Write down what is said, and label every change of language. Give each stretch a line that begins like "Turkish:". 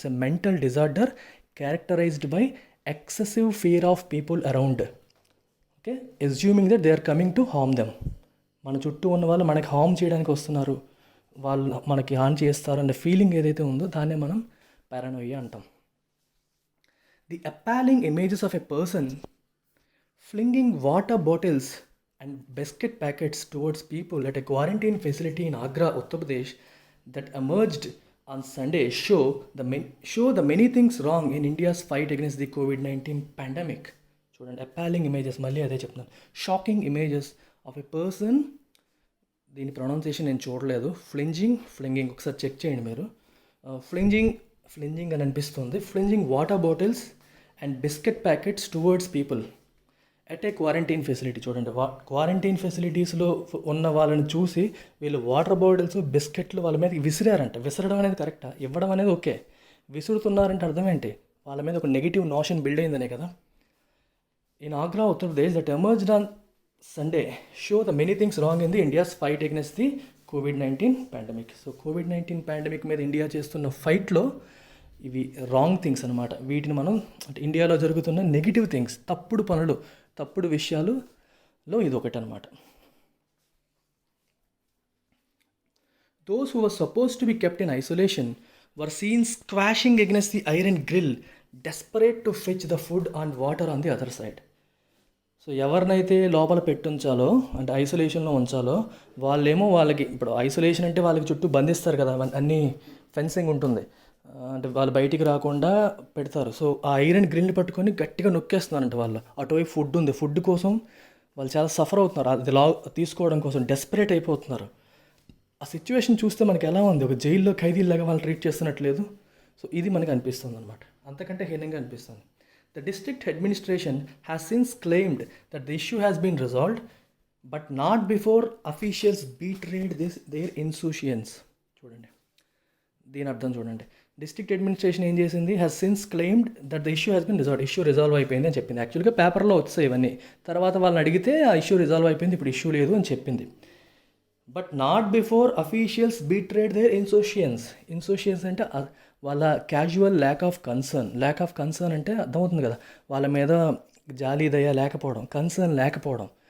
English: It's a mental disorder characterized by excessive fear of people around. Okay, assuming that they are coming to harm them.
Telugu: మన చుట్టూ ఉన్న వాళ్ళు మనకి harm చేయడానికి వస్తున్నారు, వాళ్ళు మనకి హాని చేస్తారు అనే ఫీలింగ్ ఏదైతే ఉందో దాన్నే మనం పారానోయియా అంటాం.
English: The appalling images of a person flinging water bottles and biscuit packets towards people at a quarantine facility in Agra, Uttar Pradesh, that emerged on Sunday show the many things wrong in India's fight against the COVID-19 pandemic.
Telugu: చూడండి,
English: appalling images,
Telugu: మళ్ళీ అదే చెప్తున్నాను,
English: shocking images of a person,
Telugu: దీని pronunciation నేను చూడలేదు, ఫ్లింగింగ్ ఒకసారి check చేయండి మీరు, ఫ్లింజింగ్ అని అనిపిస్తుంది,
English: Flinging water bottles and biscuit packets towards people at a quarantine facility.
Telugu: చూడండి, క్వారంటైన్ ఫెసిలిటీస్లో ఉన్న వాళ్ళని చూసి వీళ్ళు వాటర్ బాటిల్స్ బిస్కెట్లు వాళ్ళ మీద విసిరారంట. విసరడం అనేది కరెక్టా? ఇవ్వడం అనేది ఓకే, విసురుతున్నారంటే అర్థం ఏంటి? వాళ్ళ మీద ఒక నెగిటివ్ నోషన్ బిల్డ్ అయిందనే కదా.
English: In Agra, Uttar Pradesh, that emerged on Sunday show the many things wrong in the India's fight against the COVID-19 pandemic.
Telugu: So COVID-19 pandemic మీద ఇండియా చేస్తున్న ఫైట్లో ఇవి రాంగ్ థింగ్స్ అనమాట. వీటిని మనం అంటే ఇండియాలో జరుగుతున్న నెగిటివ్ థింగ్స్, తప్పుడు పనులు, తప్పుడు విషయాలలో ఇది ఒకటి అనమాట.
English: Those who were supposed to be kept in isolation were seen squashing against the iron grill, desperate to fetch the food and water on the other side.
Telugu: So ఎవరినైతే లోపల పెట్టుంచాలో అంటే ఐసోలేషన్లో ఉంచాలో వాళ్ళేమో వాళ్ళకి ఇప్పుడు ఐసోలేషన్ అంటే వాళ్ళకి చుట్టూ బంధిస్తారు కదా, అన్నీ ఫెన్సింగ్ ఉంటుంది, అంటే వాళ్ళు బయటికి రాకుండా పెడతారు. సో ఆ ఐరన్ గ్రిల్ని పట్టుకొని గట్టిగా నొక్కేస్తున్నారంట వాళ్ళు. అటువైపు ఫుడ్ ఉంది, ఫుడ్ కోసం వాళ్ళు చాలా సఫర్ అవుతున్నారు, అది తీసుకోవడం కోసం డెస్పరేట్ అయిపోతున్నారు. ఆ సిచ్యువేషన్ చూస్తే మనకి ఎలా ఉంది, ఒక జైల్లో ఖైదీలాగా వాళ్ళు ట్రీట్ చేస్తున్నట్లేదు. సో ఇది మనకు అనిపిస్తుంది అనమాట, అంతకంటే హీనంగా అనిపిస్తుంది.
English: The district administration has since claimed that the issue has been resolved, but not before officials betrayed their insouciance.
Telugu: చూడండి, దీని అర్థం చూడండి.
English: district administration
Telugu: ఏం చేసింది,
English: Has since claimed that the issue has been resolve.
Telugu: Issue resolve అయిపోయింది అని చెప్పింది. యాక్చువల్గా పేపర్లో వచ్చాయి ఇవన్నీ, తర్వాత వాళ్ళని అడిగితే ఆ ఇష్యూ రిజాల్వ్ అయిపోయింది, ఇప్పుడు ఇష్యూ లేదు అని చెప్పింది.
English: but not before officials betrayed their insouciance
Telugu: అంటే వాళ్ళ
English: casual lack of concern
Telugu: అంటే అర్థమవుతుంది కదా, వాళ్ళ మీద జాలి దయ లేకపోవడం, కన్సర్న్ లేకపోవడం.